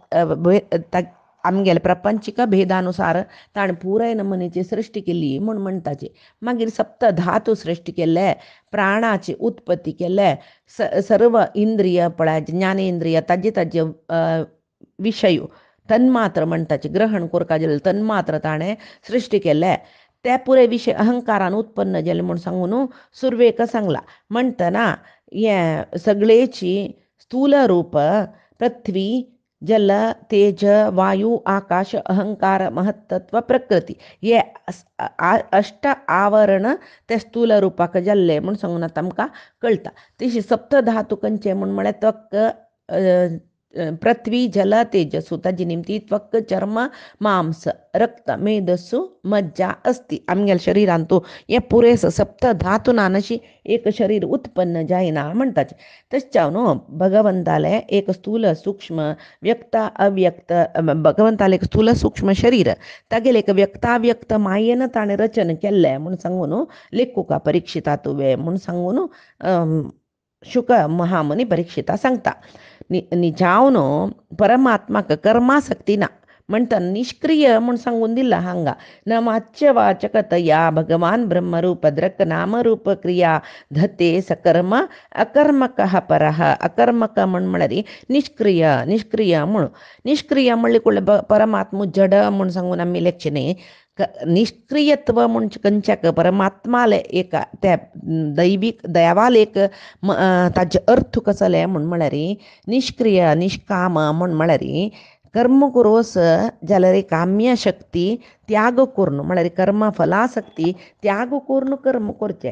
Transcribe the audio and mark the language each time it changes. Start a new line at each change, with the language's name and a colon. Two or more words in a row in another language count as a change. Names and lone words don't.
Konkani: आमगेले प्रपंचीक भेदानुसार ताणें पुराय नमनेची सृश्टी केल्ली म्हूण म्हणटाची मागीर सप्त धातू सृश्टी केल्ले प्राणाची उत्पत्ती केले सर्व इंद्रिय पळय ज्ञानेंद्रिय ताजे विशय तन्मात्र म्हणटाचे ग्रहण करता गेले तन्मात्र ताणें सृश्टी केले ते पुरे विशय अहंकारान उत्पन्न जाले म्हूण सांगून सुरवेक सांगला म्हणटना हे सगळेची स्थूल रूप पृथ्वी जल तेज वायू आकाश अहंकार महत्तत्व प्रकृती हे अष्ट आवरण ते स्थूल रुपाक जाल्ले म्हूण सांगून आतां आमकां कळटा तशी सप्त धातू खंयचे म्हूण म्हळ्यार त्वक पृथ्वी जल तेजसु ताजी निमती त्वक चर्म मांस रक्त मेदस्सु मज्जा अस्ति आमगेल्या शरिरांत तूं हे पुरेस सप्त धातूनान अशी एक शरीर उत्पन्न जायना म्हणटाचे तशें न्हू भगवंताले एक स्थूल सूक्ष्म व्यक्त अव्यक्त भगवंताले एक स्थूल सूक्ष्म शरीर तागेले एक व्यक्ताव्यक्त मायेन ताणें रचन केल्लें म्हूण सांगून लेखुका परीक्षिता तुवें म्हूण सांगून शुक महामुनी परीक्षिता सांगता निजावन परमात्माक कर्मासक्ती ना म्हणटा निष्क्रिय म्हूण सांगून दिला हांगा
Sanskrit: न माच्य वाचकतया भगवान ब्रह्मरूप द्रक नामरूप क्रिया धते सकर्म अकर्मक परः
Konkani: अकर्मक म्हूण म्हळ्यार निष्क्रिय म्हूण निष्क्रिय म्हणले कुळ्ळे परमात्मा जड म्हूण सांगून आमी लेखचें निष्क्रियत्व म्हूण खंयच्याक परमात्माले एक त्या दैवीक देवाल एक ताजे अर्थ कसले म्हूण म्हळ्यार निष्क्रिय निष्काम म्हूण म्हळ्यार कर्म करोस जाल्यार काम्य शक्ती त्याग करून म्हळ्यार कर्म फलासक्ती त्याग करून कर्म करचें